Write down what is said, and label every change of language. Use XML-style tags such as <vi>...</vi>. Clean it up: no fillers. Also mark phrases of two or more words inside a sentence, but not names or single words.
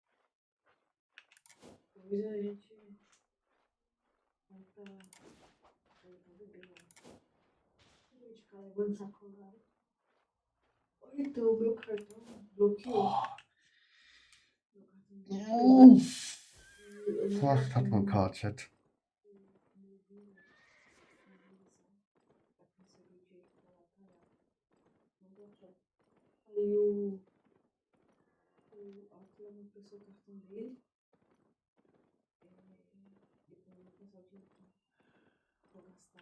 <pt>Comida a gente compra coisa pra beber, né? Em vez de ficar levando sacolada. Ou então o meu cartão bloqueou. Meu cartão bloqueou. E eu não</pt> <de>Ach, hat man</de> <pt>tenho</pt> <de>KZ.</de> <pt>mobília, pra receber o dinheiro pra lá pagar. Não deu certo. Aí o Atila me emprestou o cartão dele. Depois eu vou passar o dinheiro pra vou gastar.</pt>